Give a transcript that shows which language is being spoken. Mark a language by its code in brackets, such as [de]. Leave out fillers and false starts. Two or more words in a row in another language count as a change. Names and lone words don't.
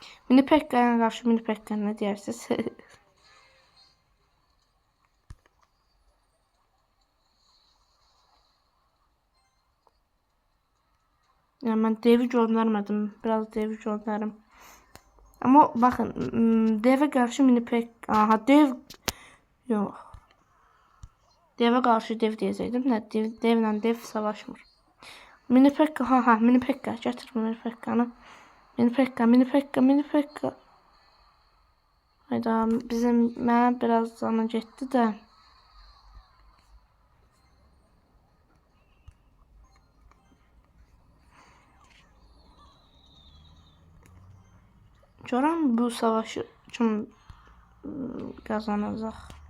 [tr] Mini Pekka'ya karşı Mini Pekka ne dersiniz? Yani ben devi göndermedim. Biraz devi gönderim. Ama bakın deve karşı Mini Pekka. Aha dev yok. Deve karşı dev diyecektim. [az] Ne devle dev savaşmır. [tr] Mini Pekka ha Mini Pekka getir Mini Pekka'nı. Mini Pekka Mini Pekka Mini Pekka. [az] Hayda bizim mənə biraz canı getdi də. Görəm bu savaşı kim qazanacaq.